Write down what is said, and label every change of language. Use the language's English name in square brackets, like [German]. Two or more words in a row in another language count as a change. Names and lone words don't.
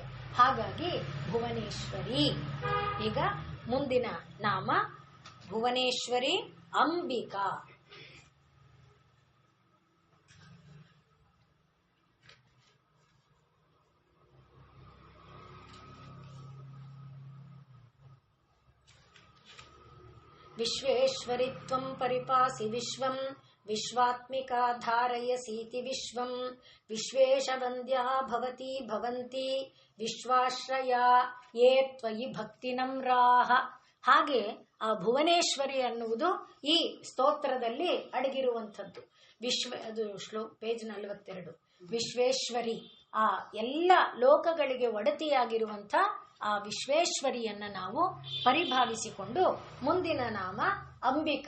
[Kannada] ಹಾಗಾಗಿ ಭುವನೇಶ್ವರಿ. ಈಗ ಮುಂದಿನ ನಾಮ ಭುವನೇಶ್ವರಿ ಅಂಬಿಕಾ. [Sanskrit] ವಿಶ್ವೇಶ್ವರಿತ್ವಂ ಪರಿಪಾಸಿ ವಿಶ್ವಂ ವಿಶ್ವಾತ್ಮಿಕಾ ಧಾರಯಸೀತಿ ವಿಶ್ವಂ ವಿಶ್ವೇಶವಂದ್ಯಾ ಭವತಿ ಭವಂತಿ ವಿಶ್ವಾಶ್ರಯ ಯೇ ತ್ವಯಿ ಭಕ್ತಿ ನಮ್ರಾಹ. [Kannada] ಹಾಗೆ ಆ ಭುವನೇಶ್ವರಿ ಅನ್ನುವುದು ಈ ಸ್ತೋತ್ರದಲ್ಲಿ ಅಡಗಿರುವಂಥದ್ದು. ಅದು ಪೇಜ್ 42. ವಿಶ್ವೇಶ್ವರಿ ಆ ಎಲ್ಲ ಲೋಕಗಳಿಗೆ ಒಡತಿಯಾಗಿರುವಂಥ ಆ ವಿಶ್ವೇಶ್ವರಿಯನ್ನ ನಾವು ಪರಿಭಾವಿಸಿಕೊಂಡು ಮುಂದಿನ ನಾಮ ಅಂಬಿಕಾ.